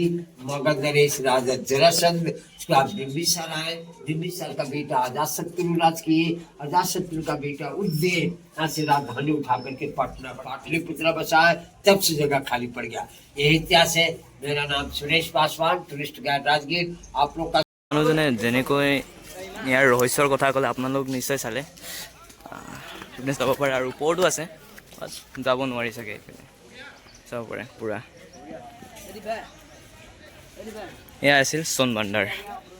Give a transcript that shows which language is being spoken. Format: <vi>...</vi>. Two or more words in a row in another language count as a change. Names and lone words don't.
<hi>मगध नरेश राजा जरासंध, उसके बाद बिंबिसार आए। बिंबिसार का बेटा अजातशत्रु राज किए। अजातशत्रु का बेटा उदयन यहाँ से राजधानी उठा करके पटना पाटलिपुत्र बसाए। तब से जगह खाली पड़ गया। यही इतिहास है। मेरा नाम सुरेश पासवान, टूरिस्ट गाइड राजगीर। आप लोग का</hi> <as>মানুহজনে যেনেকৈ ইয়াৰ ৰহস্যৰ কথা ক'লে আপোনালোক নিশ্চয় চালে আপুনি চাব পাৰে আৰু ওপৰতো আছে যাব নোৱাৰি চাগে এইফালে চাব পাৰে পূৰা এয়া আছিল সোণ ভাণ্ডাৰ।</as>